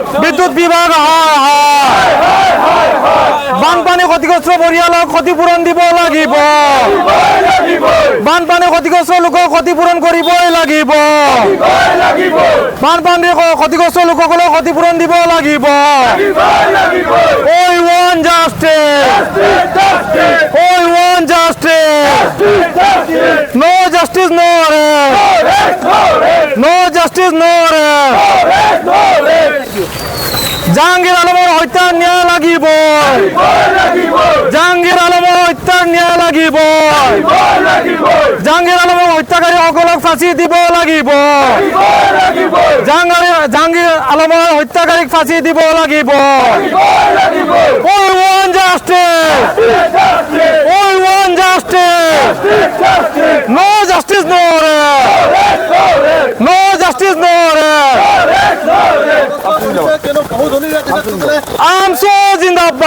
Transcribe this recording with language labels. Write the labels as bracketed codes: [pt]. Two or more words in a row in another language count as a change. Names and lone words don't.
[as] বিদ্যুৎ বিভাগ বানপানী ক্ষতিগ্রস্ত পৰিয়ালক ক্ষতিপূৰণ দিব লাগিব বানপানী ক্ষতিগ্রস্ত লোকক ক্ষতিপূৰণ কৰিবই লাগিব বানপানী ক্ষতিগ্রস্ত লোকসকলক ক্ষতিপূৰণ দিব লাগিব [en] We want justice We want justice No justice no rest No justice no rest [as] জাহাঙ্গীর আলমৰ হত্যাৰ ন্যায় লাগিব জাহাঙ্গীর আলমৰ হত্যাৰ ন্যায় লাগিব জাহাঙ্গীর আলমৰ হত্যাকাৰীসকলক ফাঁচি দিব লাগিব জাহাঙ্গীর আলমৰ হত্যাকাৰীক ফাঁচি দিব লাগিব [en] We want justice We want justice No justice no rest No justice no rest [as] আমসো জিন্দাবাদ